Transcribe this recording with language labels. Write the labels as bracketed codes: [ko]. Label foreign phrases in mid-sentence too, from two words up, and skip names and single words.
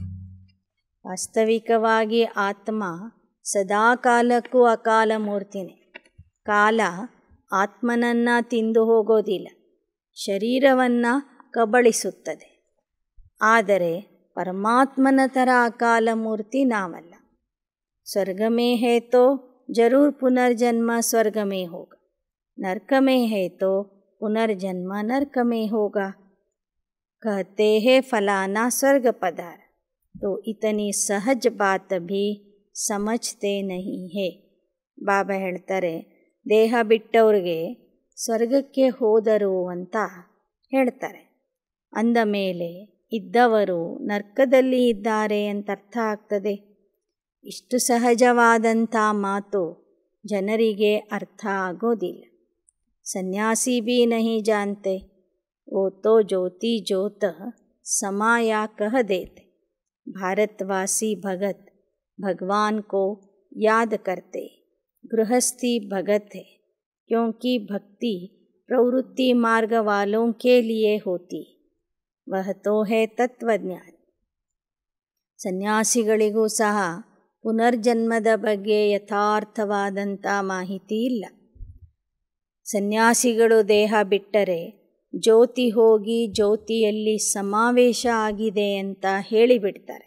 [kn] ವಾಸ್ತವಿಕವಾಗಿ ಆತ್ಮ ಸದಾಕಾಲಕ್ಕೂ ಅಕಾಲ ಮೂರ್ತಿನೇ. ಕಾಲ ಆತ್ಮನನ್ನು ತಿಂದು ಹೋಗೋದಿಲ್ಲ, ಶರೀರವನ್ನು ಕಬಳಿಸುತ್ತದೆ. ಆದರೆ ಪರಮಾತ್ಮನ ಥರ ಅಕಾಲ ಮೂರ್ತಿ ನಾವಲ್ಲ. [hi] स्वर्ग में है तो जरूर पुनर्जन्म स्वर्ग में होगा, नरक में है तो पुनर्जन्म नरक में होगा. कहते हैं फलाना स्वर्ग पधार, तो इतनी सहज बात भी समझते नहीं है. [kn] ಬಾಬಾ ಹೇಳ್ತಾರೆ, ದೇಹ ಬಿಟ್ಟವ್ರಿಗೆ ಸ್ವರ್ಗಕ್ಕೆ ಹೋದರು ಅಂತ ಹೇಳ್ತಾರೆ. ಅಂದ ಮೇಲೆ ಇದ್ದವರು ನರ್ಕದಲ್ಲಿ ಇದ್ದಾರೆ ಅಂತ ಅರ್ಥ ಆಗ್ತದೆ. ಇಷ್ಟು ಸಹಜವಾದಂಥ ಮಾತು ಜನರಿಗೆ ಅರ್ಥ ಆಗೋದಿಲ್ಲ. [hi] संन्यासी भी नहीं जानते, वो तो ज्योति ज्योत समाया कह देते. भारतवासी भगत भगवान को याद करते, गृहस्थी भगत है, क्योंकि भक्ति प्रवृत्ति मार्ग वालों के लिए होती, वह तो है तत्वज्ञान. [kn] ಸನ್ಯಾಸಿಗಳಿಗೂ ಸಹ ಪುನರ್ಜನ್ಮದ ಬಗ್ಗೆ ಯಥಾರ್ಥವಾದಂಥ ಮಾಹಿತಿ ಇಲ್ಲ. ಸನ್ಯಾಸಿಗಳು ದೇಹ ಬಿಟ್ಟರೆ ಜ್ಯೋತಿ ಹೋಗಿ ಜ್ಯೋತಿಯಲ್ಲಿ ಸಮಾವೇಶ ಆಗಿದೆ ಅಂತ ಹೇಳಿಬಿಡ್ತಾರೆ.